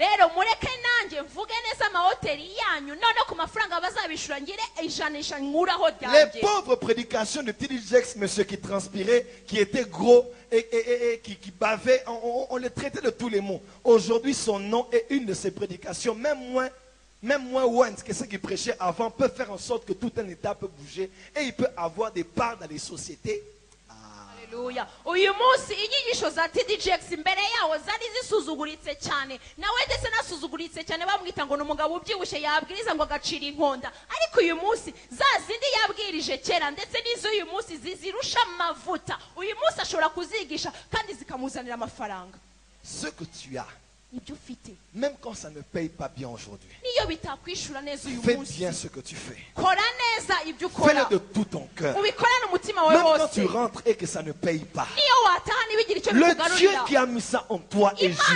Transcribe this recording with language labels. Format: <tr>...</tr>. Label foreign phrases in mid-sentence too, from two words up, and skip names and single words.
<fr>Les pauvres prédications de TD Jakes, monsieur qui transpirait, qui était gros et qui bavait, on les traitait de tous les mots. Aujourd'hui son nom est une de ses prédications, même moins que ceux qui prêchaient avant, peut faire en sorte que tout un état peut bouger et il peut avoir des parts dans les sociétés. Alléluia.</fr> <rw>Uyu munsi inyigisho za TD Jakes imbere yawo zari zisuzuguritse cyane. Nawe ndetse nasuzuguritse cyane bamwita ngo numugabo ubyibushe yabwiriza ngo agacira inkonda. Ariko uyu munsi zazindi yabwirije kera ndetse n'izo uyu munsi zizirusha amavuta. Uyu munsi ashobora kuzigisha kandi zikamuzanira amafaranga.</rw> <fr>Ce que tu as, même quand ça ne paye pas bien aujourd'hui, fais bien ce que tu fais. Fais-le de tout ton cœur. Même quand tu rentres et que ça ne paye pas, le Dieu qui a mis ça en toi est juste.</fr>